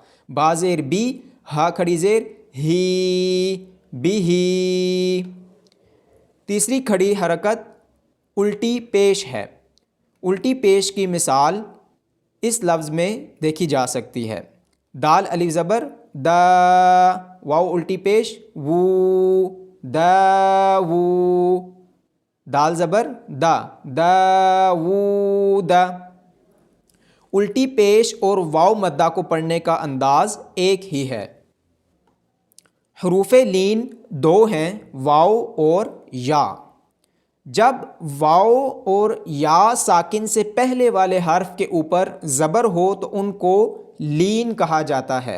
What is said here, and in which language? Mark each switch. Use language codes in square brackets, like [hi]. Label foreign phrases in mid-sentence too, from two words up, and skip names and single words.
[ur] با زیر بی، ہا کھڑی زیر ہی، بی ہی۔ تیسری کھڑی حرکت الٹی پیش ہے۔ الٹی پیش کی مثال اس لفظ میں دیکھی جا سکتی ہے۔ دال الف زبر دا، واو الٹی پیش وو، دا وو۔ دال زبر دا، دا وو دا۔ الٹی پیش اور واو مدہ کو پڑھنے کا انداز ایک ہی ہے۔ حروف لین دو ہیں، واو اور یا۔ جب واو اور یا ساکن سے پہلے والے حرف کے اوپر زبر ہو تو ان کو لین کہا جاتا ہے۔